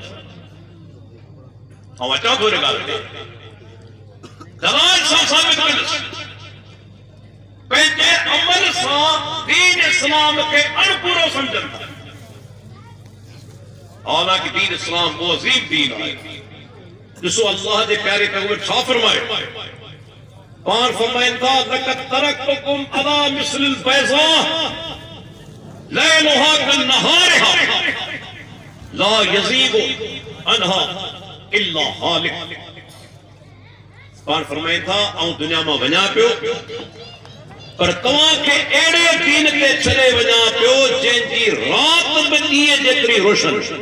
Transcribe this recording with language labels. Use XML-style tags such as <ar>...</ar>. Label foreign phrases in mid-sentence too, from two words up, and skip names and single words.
<sd>ऐं अचां थो हिन ॻाल्हि ते दलाल सां साबित कंदुसि, पंहिंजे अमल सां दीन इस्लाम खे अणपूरो सम्झनि था। हालांकि दीन इस्लाम वो अज़ीम दीन आहे। ॾिसो अल्लाह जे प्यारे पैगंबर छा फरमायो, पाण फरमाइनि था</sd> <ar>لقد تركتكم على مثل البيضاء ليلها كنهارها لا يزيغ عنها إلا هالك.</ar> <sd>पाण फरमाइनि था ऐं दुनिया मां वञा पियो पर तव्हांखे अहिड़े दीन ते छॾे वञा पियो जंहिंजी रात बि ॾींहं जेतिरी रोशन।</sd>